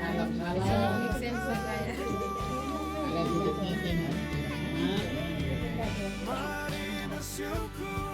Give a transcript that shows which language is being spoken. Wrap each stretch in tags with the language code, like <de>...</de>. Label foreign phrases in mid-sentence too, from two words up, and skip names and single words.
<ms>salam.</ms> <en>Make sense</en> <tl>na kaya.</tl> <ms>Agar hidup kita Mari bersyukur</ms>